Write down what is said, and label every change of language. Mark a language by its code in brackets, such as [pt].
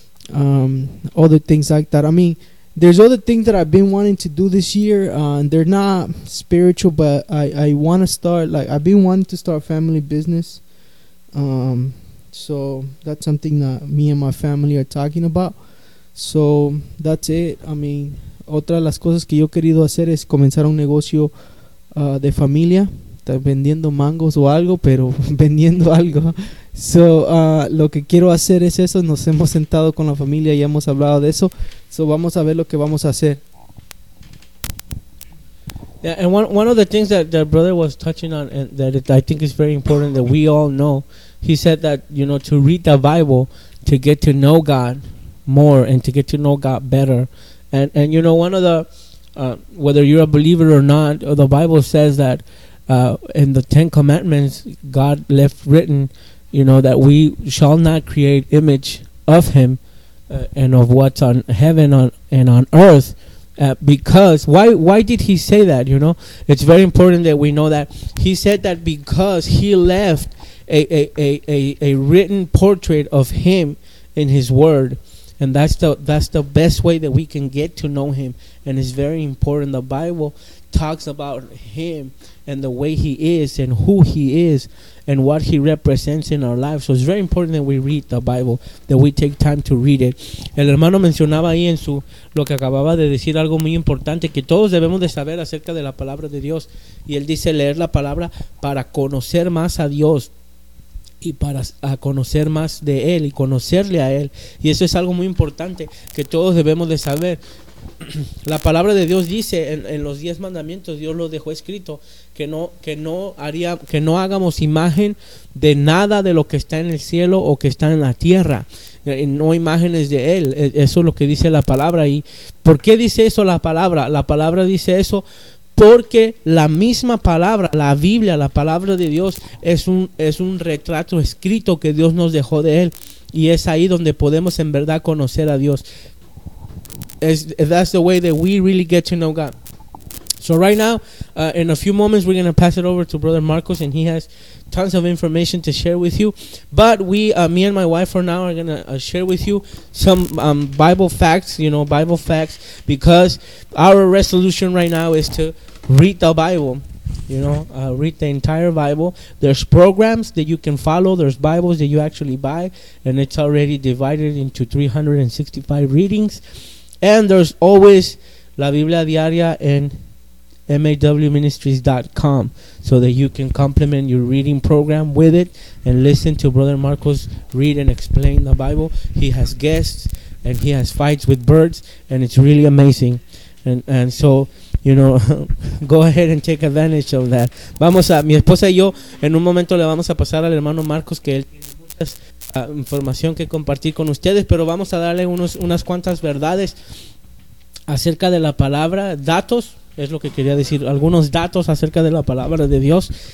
[en] other things like that. I mean, there's other things that I've been wanting to do this year, and they're not spiritual, but I want to start, like, I've been wanting to start a family business. So that's something that me and my family are talking about. So that's it. I mean, [es] otra de las cosas que yo he querido hacer es comenzar un negocio de familia, vendiendo mangos o algo, pero vendiendo algo. So lo que quiero hacer es eso. Nos hemos sentado con la familia y hemos hablado de eso. So vamos a ver lo que vamos a hacer. [en] Yeah, and one of the things that brother was touching on, and that it, I think is very important that we all know, he said that, you know, to read the Bible, to get to know God more and to get to know God better. And you know, one of the, whether you're a believer or not, the Bible says that in the Ten Commandments, God left written, you know, that we shall not create image of him and of what's on heaven and on earth. Because, why did he say that, you know? It's very important that we know that. He said that because he left a written portrait of him in his word. And that's the best way that we can get to know him. And it's very important. The Bible talks about him and the way he is and who he is and what he represents in our lives. So it's very important that we read the Bible, that we take time to read it. [es] El hermano mencionaba ahí en su, lo que acababa de decir, algo muy importante que todos debemos de saber acerca de la palabra de Dios. Y él dice leer la palabra para conocer más a Dios. Y para a conocer más de él y conocerle a él. Y eso es algo muy importante que todos debemos de saber. La palabra de Dios dice en los 10 mandamientos, Dios lo dejó escrito, que no hagamos imagen de nada de lo que está en el cielo o que está en la tierra. No imágenes de él. Eso es lo que dice la palabra. ¿Y por qué dice eso la palabra? La palabra dice eso porque la misma palabra, la Biblia, la palabra de Dios, es un retrato escrito que Dios nos dejó de él. Y es ahí donde podemos en verdad conocer a Dios. [en] That's the way that we really get to know God. So right now, in a few moments, we're going to pass it over to Brother Marcos, and he has tons of information to share with you. But we, me and my wife for now, are going to share with you some Bible facts, you know, Bible facts, because our resolution right now is to read the Bible, you know, read the entire Bible. There's programs that you can follow. There's Bibles that you actually buy, and it's already divided into 365 readings. And there's always La Biblia Diaria and MAWMinistries.com, so that you can complement your reading program with it and listen to Brother Marcos read and explain the Bible. He has guests and he has fights with birds, and it's really amazing. And so, you know, go ahead and take advantage of that. [es] Vamos a, mi esposa y yo, en un momento le vamos a pasar al hermano Marcos, que él tiene muchas información que compartir con ustedes, pero vamos a darle unas cuantas verdades acerca de la palabra, datos. Es lo que quería decir, algunos datos acerca de la palabra de Dios.